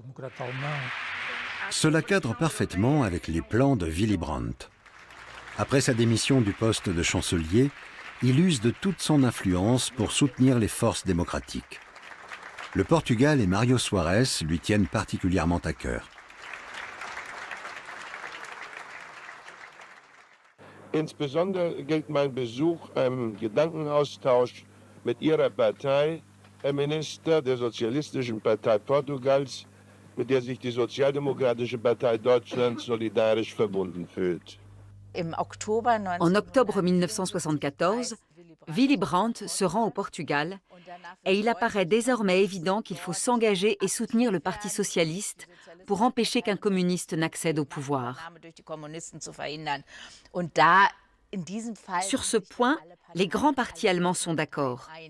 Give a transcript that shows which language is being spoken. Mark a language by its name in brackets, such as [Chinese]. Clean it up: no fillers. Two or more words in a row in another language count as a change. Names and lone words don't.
[French] Cela cadre parfaitement avec les plans de Willy Brandt. Après sa démission du poste de chancelier, il use de toute son influence pour soutenir les forces démocratiques. Le Portugal et Mario Soares lui tiennent particulièrement à cœur. [German] Insbesondere gilt mein Besuch einem Gedankenaustausch mit Ihrer Partei, Herr Minister, der Sozialistischen Partei Portugals, mit der sich die Sozialdemokratische Partei Deutschlands solidarisch verbunden fühlt. [French] En octobre 1974, Willy Brandt se rend au Portugal et il apparaît désormais évident qu'il faut s'engager et soutenir le Parti socialiste pour empêcher qu'un communiste n'accède au pouvoir. Sur ce point, les grands partis allemands sont d'accord.